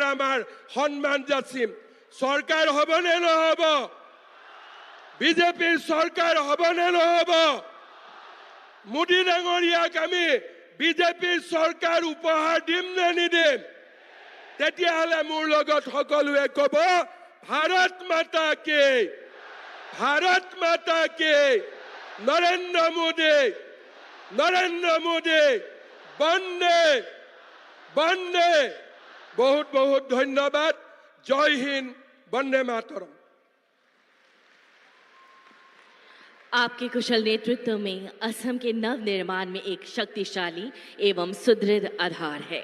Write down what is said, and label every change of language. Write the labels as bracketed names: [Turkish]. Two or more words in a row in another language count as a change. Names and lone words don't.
[Assamese] আমাৰ সন্মান যাচিম চৰকাৰ হ'বনে নহ'ব বিজেপিৰ চৰকাৰ হ'বনে নহ'ব মোদী ডাঙৰীয়াক আমি বিজেপিৰ চৰকাৰ উপহাৰ দিম নে নিদিম তেতিয়াহ'লে মোৰ লগত সকলোৱে ক'ব ভাৰত মাতা কি নৰেন্দ্ৰ মোদী বন্দে বহুত বহুত ধন্যবাদ [Hindi] जय हिन्द वन्दे मातरम् आपके कुशल नेतृत्व में असम के नव निर्माण में एक शक्तिशाली एवं सुदृढ़ आधार है